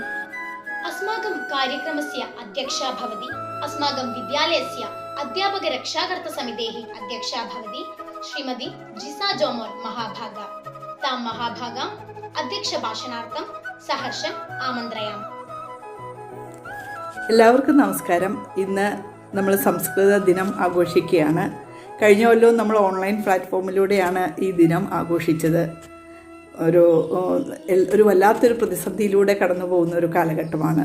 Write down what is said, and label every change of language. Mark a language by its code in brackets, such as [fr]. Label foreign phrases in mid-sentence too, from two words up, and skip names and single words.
[sa] अस्माकं कार्यक्रमस्य अध्यक्षा भवति अस्माकं विद्यालयस्य अध्यापकरक्षाकर्तृसमितेः अध्यक्षा भवति श्रीमती जिसा जौमोन् महाभागा। तां महाभागाम् अध्यक्षभाषणार्थं सहर्षम् आमन्त्रयामि। [ml] എല്ലാവർക്കും നമസ്കാരം. ഇന്ന് നമ്മൾ സംസ്കൃത ദിനം ആഘോഷിക്കുകയാണ്. കഴിഞ്ഞ കൊല്ലവും നമ്മൾ ഓൺലൈൻ പ്ലാറ്റ്ഫോമിലൂടെയാണ് ഈ ദിനം ആഘോഷിച്ചത്. ഒരു വല്ലാത്തൊരു പ്രതിസന്ധിയിലൂടെ കടന്നു പോകുന്ന ഒരു കാലഘട്ടമാണ്.